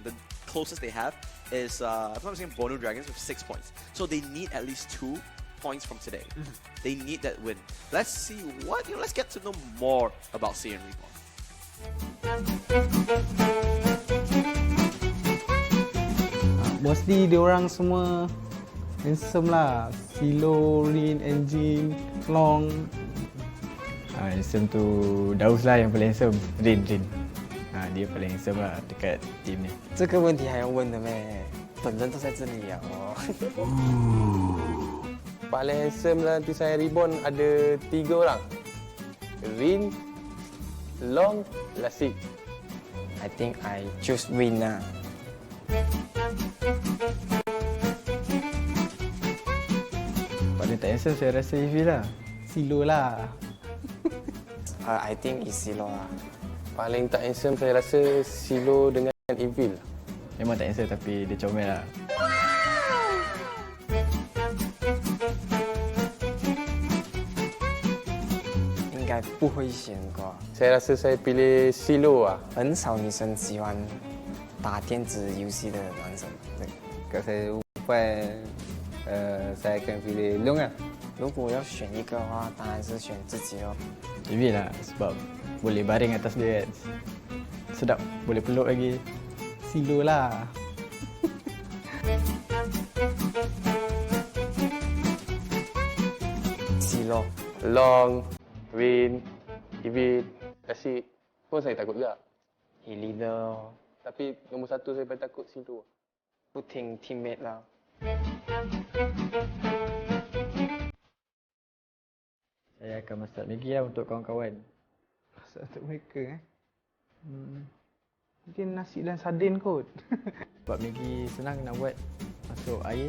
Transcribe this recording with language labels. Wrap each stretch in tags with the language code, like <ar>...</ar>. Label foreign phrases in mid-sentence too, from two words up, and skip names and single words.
<en>The closest they have is, if I'm not saying, Bono Dragons with 6 points. So they need at least 2 points from today. They need that win. Let's see what, let's get to know more about Saiyan Reborn.</en> <ms>Mostly diorang semua handsome lah. Silo, Rin, Engine, Long. Handsome tu Daus lah yang paling handsome. Rin. Dia paling handsome lah dekat team ni.</ms> <zh>这个问题还要问的咩？本人都在这里呀哦。</zh> <ms>Paling handsome lah nanti saya Reborn ada 3 orang. Rin, Long, Lasik.</ms> <en>I think I choose Rin lah.</en> <ms>Paling tak handsome saya rasa Evie lah. Silo lah.</ms> <en>I think is Silo lah.</en> <ms>Paling tak handsome saya rasa Silo dengan Evil. Memang tak handsome tapi dia comel lah. Saya rasa saya pilih Silo lah.</ms> <zh>很少女生喜欢打电子游戏的男生。</zh> <ms>Kalau saya umpan, saya akan pilih Long lah.</ms> <zh>如果要选一个的话，当然是选自己咯。</zh> <ms>Evie lah sebab boleh baring atas dia kan. Sedap, boleh peluk lagi. Silo lah. Silo. Long, Rin, Evil, Lasik pun saya takut juga.</ms> <en>He leader咯，</en> <ms>Tapi nombor 1 saya paling takut Silo.</ms> <zh>不听 teammate 啦。</zh> <ms>Saya akan masak Maggi lah untuk kawan-kawan. Masak untuk mereka Mungkin nasi dan sardin kot. Sebab Maggi senang nak buat. Masuk air.</ms>